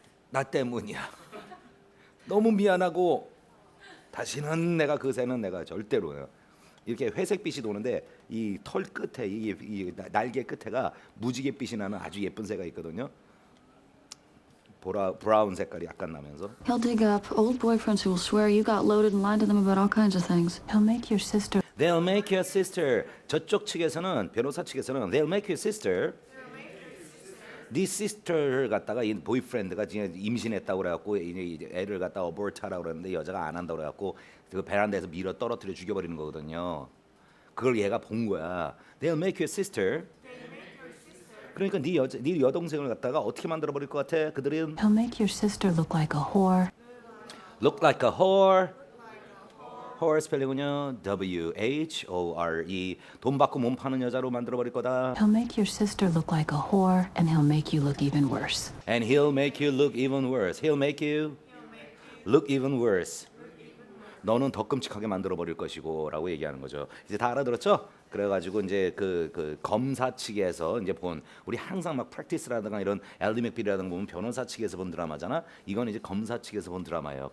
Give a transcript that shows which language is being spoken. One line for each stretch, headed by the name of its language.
Korean: 나 때문이야. 너무 미안하고 다시는 내가 그 새는 내가 절대로 이렇게 회색빛이 도는데 이 털 끝에 이 날개 끝에가 무지갯빛이 나는 아주 예쁜 새가 있거든요. 브라운 색깔이 약간 나면서.
English: He'll dig up old boyfriends who will swear you got loaded and lied to them about all kinds of things. He'll make your sister. They'll make your sister.
Korean: 저쪽 측에서는 변호사 측에서는
English: they'll make your sister.
Korean: 네 sister를 갖다가 이 보이프렌드가 지금 임신했다고 그래갖고 이제 애를 갖다가 어버트하라고 그러는데 여자가 안 한다고 그래갖고 그 베란다에서 밀어 떨어뜨려 죽여버리는 거거든요. 그걸 얘가 본 거야.
English: They'll make your sister.
Korean: 그러니까 네 여동생을 갖다가 어떻게 만들어 버릴 것 같아? 그들은
English: He'll make your sister look like a whore. look like a whore.
Korean: whore 스펠링은요 W-H-O-R-E. 돈 받고 몸 파는 여자로 만들어 버릴 거다.
English: He'll make your sister look like a whore, and he'll make you look even worse. And he'll make you look even worse. He'll make you look even worse.
Korean: 너는 더 끔찍하게 만들어 버릴 것이고라고 얘기하는 거죠. 이제 다 알아들었죠? 그래가지고 이제 그 검사 측에서 이제 본 우리 항상 막 프랙티스라든가 이런 엘리 맥빌이라든가 보면 변호사 측에서 본 드라마잖아. 이건 이제 검사 측에서 본 드라마예요.